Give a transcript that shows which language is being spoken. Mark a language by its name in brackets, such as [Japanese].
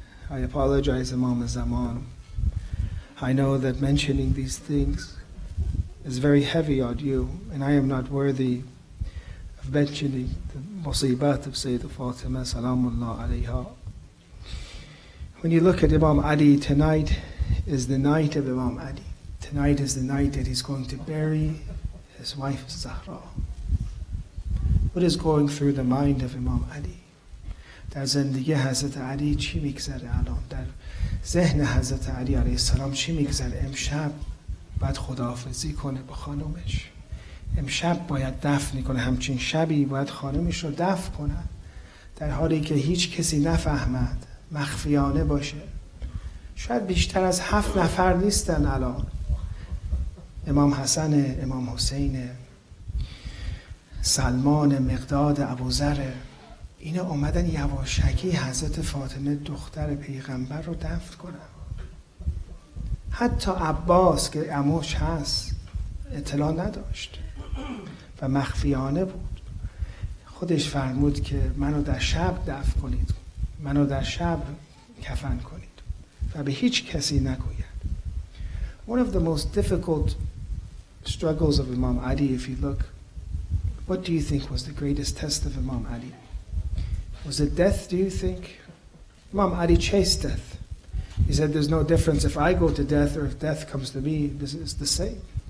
[English] I apologize, Imam Zaman. I know that mentioning these things is very heavy on you, and I am not worthy of mentioning the musibat of Sayyidah Fatima Salamullah alayha. When you look at Imam Ali, tonight is the night of Imam Ali. Tonight is the night that he's going to bury his wife Zahra. What is going through the mind of Imam Ali? [Persian] در زندگی حضرت علی چی میگذره الان؟ در ذهن حضرت علی علیه السلام چی میگذره؟ امشب باید خداحافظی کنه با خانومش. امشب باید دفن کنه. همچین شبی باید خانومش رو دفن کنه، در حالی که هیچ کسی نفهمد، مخفیانه باشه. شاید بیشتر از 7 نفر نیستن الان. امام حسن، امام حسین، سلمان، مقداد، ابوذر، اینا اومدن یواشکی حضرت فاطمه دختر پیغمبر رو دفن کنن. حتی عباس که عموش هست اطلاع نداشت و مخفیانه بود. خودش فرمود که منو در شب دفن کنید، منو در شب کفن کنید و به هیچ کسی نگوید. [English] One of the most difficult struggles of Imam Ali, if you look, what do you think was the greatest test of Imam Ali? Was it death, do you think? Imam Ali chased death. He said there's no difference if I go to death or if death comes to me, this is the same.